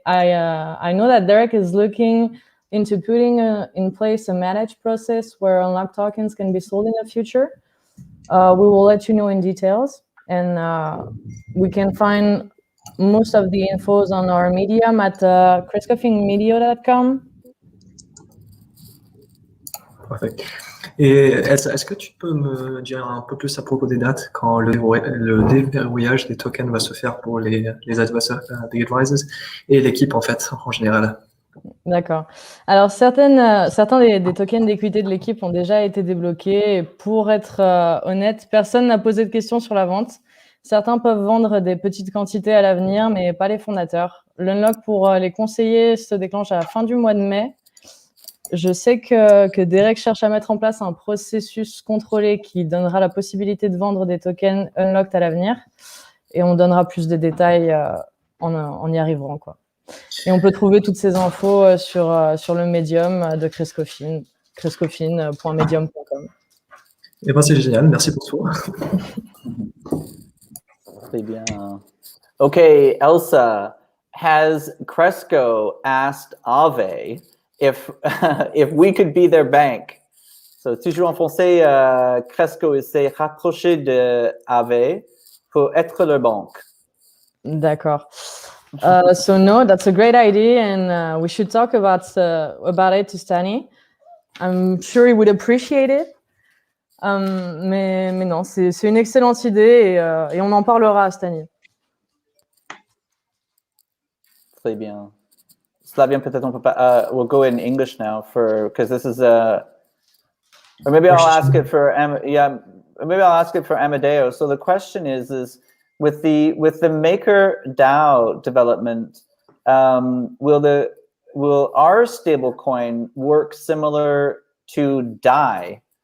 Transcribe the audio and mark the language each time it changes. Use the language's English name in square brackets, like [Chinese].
[English] I know that Derek is looking into putting in place a managed process where unlocked tokens can be sold in the future. We will let you know in details, and we can find most of the infos on our Medium at crescofinmedia.com. [French] Parfait. Et est-ce que tu peux me dire un peu plus à propos des dates quand le déverrouillage des tokens va se faire pour les advisors et l'équipe en fait en général? D'accord. Alors certains des tokens d'équité de l'équipe ont déjà été débloqués. Et pour être honnête, personne n'a posé de questions sur la vente. Certains peuvent vendre des petites quantités à l'avenir, mais pas les fondateurs. L'unlock pour les conseillers se déclenche à la fin du mois de mai. Je sais que Derek cherche à mettre en place un processus contrôlé qui donnera la possibilité de vendre des tokens unlocked à l'avenir. Et on donnera plus de détails en y arrivant, quoi. Et on peut trouver toutes ces infos sur le Medium de Chris chriscoffin.medium.com. Eh ben, c'est génial, merci pour tout. Très bien. [English] Okay, Elsa, has Cresco asked Aave if if we could be their bank? [French] So, toujours en français, Cresco s'est rapproché de Aave pour être leur banque. D'accord. [English] So no, that's a great idea, and we should talk about it to Stani. I'm sure he would appreciate it. [French] Mais non, c'est une excellente idée et on en parlera à Stani. Très bien. Slavian, peut-être on peut pas. [English] We'll go in English now because this is or maybe I'll ask it for maybe I'll ask it for Amadeo. So the question is with the MakerDAO development, will our stablecoin work similar to DAI?